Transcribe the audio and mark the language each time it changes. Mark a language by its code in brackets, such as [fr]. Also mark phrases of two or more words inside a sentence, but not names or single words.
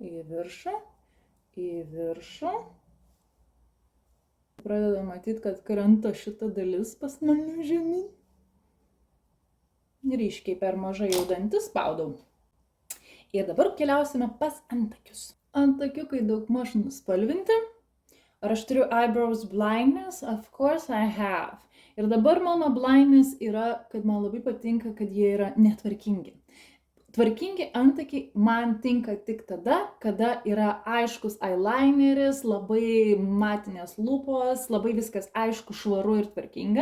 [lt] Pradeda matyti, kad krenta šita dalis pas mane žemyn. Ryškiai per mažai jau dantis spaudau. Ir dabar keliausime pas antakius. Antakiukai daugmaž nuspalvinti. Ar aš turiu [en] eyebrows blindness? Of course I have. [lt] Ir dabar mano blindness yra, kad man labai patinka, kad jie yra netvarkingi. Tvarkingi antakiai man tinka tik tada, kada yra aiškus eyelineris, labai matinės lūpos, labai viskas aišku, švaru ir tvarkinga.